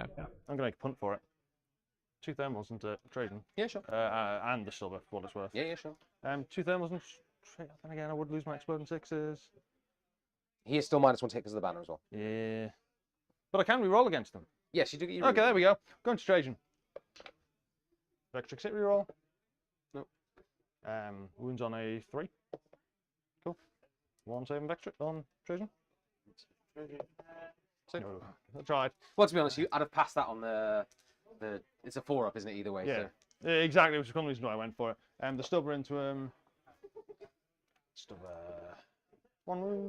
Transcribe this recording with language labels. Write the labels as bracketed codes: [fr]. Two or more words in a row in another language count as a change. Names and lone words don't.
[en] I'm gonna make a punt for it. 2 thermals into Trajann. Yeah, sure. And the silver, for what it's worth. Yeah, sure. 2 thermals and then again I would lose my exploding 6s. He is still -1 hit because of the banner as well. Yeah. But I can re-roll against them. Yes, you do get your Okay, there we go. Going to Trajann. Vectric 6 re-roll. Nope. Wounds on a 3. Cool. 1 saving Vectric on Trajann. So, No, I tried. well, to be honest, I'd have passed that on the it's a 4-up, isn't it? Either way. Yeah. So. Yeah, exactly, which is one reason why I went for it. The stubber into stubber 1 wound.